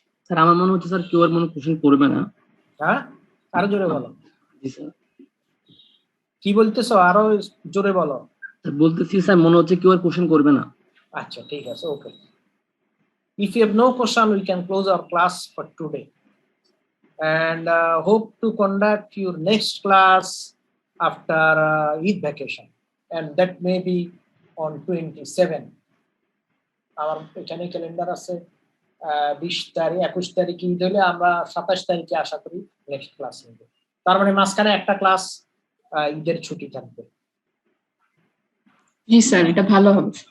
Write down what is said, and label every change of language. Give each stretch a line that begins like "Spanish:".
Bangla: Sir আমার মনে হচ্ছে স্যার কেউ আর মনে কোশ্চেন করবে না। হ্যাঁ, আরো জোরে বলো। জি স্যার। কি বলতেছো? আরো জোরে বলো। স্যার বলতেছি স্যার মনে হচ্ছে কেউ আর কোশ্চেন করবে না। আচ্ছা ঠিক আছে, ওকে।
English: If you have no question, we can close our class for today. And hope to conduct your next class after Eid vacation. And that may be on 27.
Bangla: আমার এখানে ক্যালেন্ডার আছে 20 তারিখ 21 তারিখে ঈদ হলে আমরা 27 তারিখে আশা করি নেক্সট ক্লাস নেব। তার মানে মাঝখানে একটা ক্লাস ঈদের ছুটি থাকবে। জি স্যার, এটা ভালো হবে।